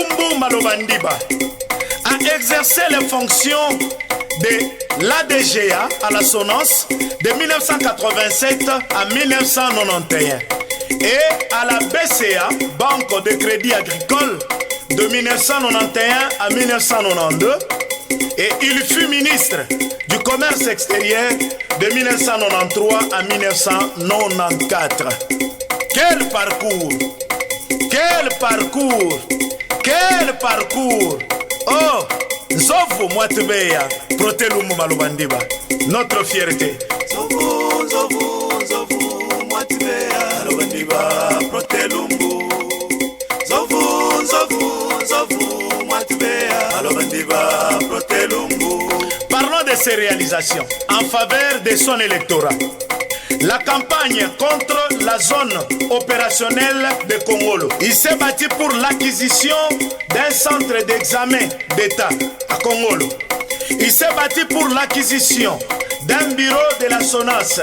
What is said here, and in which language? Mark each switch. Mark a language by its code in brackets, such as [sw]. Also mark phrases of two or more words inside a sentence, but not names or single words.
[fr] Lumbu Malobandiba a exercé les fonctions de l'ADGA à la Sonance de 1987 à 1991 et à la BCA, Banque de Crédit Agricole, de 1991 à 1992, et il fut ministre du Commerce extérieur de 1993 à 1994. Quel parcours! Quel parcours! Quel parcours! Oh! Zovu Mwatubeya, Protelumbu Malobandiba, notre fierté. Zovu, Zovu, Zovu Mwatubeya, Malobandiba, Protelumbu. Zovu, Zovu, Zovu Mwatubeya, Malobandiba, Protelumbu. Parlons de ses réalisations en faveur de son électorat. La campagne contre la zone opérationnelle de Kongolo. Il s'est battu pour l'acquisition d'un centre d'examen d'État à Kongolo. Il s'est battu pour l'acquisition d'un bureau de la SONAS.